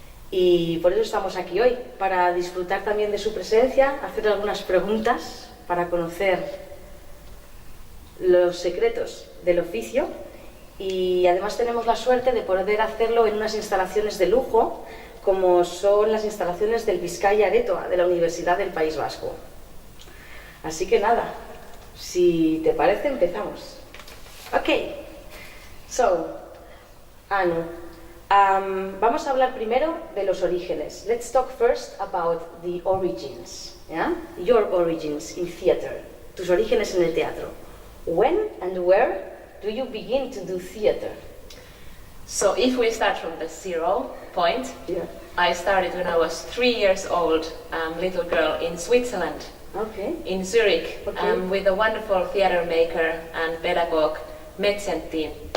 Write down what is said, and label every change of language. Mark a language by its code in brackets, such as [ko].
[es] Y por eso estamos aquí hoy, para disfrutar también de su presencia, hacer algunas preguntas para conocer los secretos del oficio, y además tenemos la suerte de poder hacerlo en unas instalaciones de lujo, como son las instalaciones del Bizkaia Aretoa de la Universidad del País Vasco. Así que nada, si te parece, empezamos. Ok, so, Anu, vamos a hablar primero de los orígenes. [en] Let's talk first about the origins, yeah? Your origins in theater, [es] tus orígenes en el teatro. [en] When and where do you begin to do theater? So if we start from the 0 point, Yeah. I started when I was 3 years old, little girl in Switzerland, Okay. in Zurich, Okay. with a wonderful theater maker and pedagogue, Metzentin.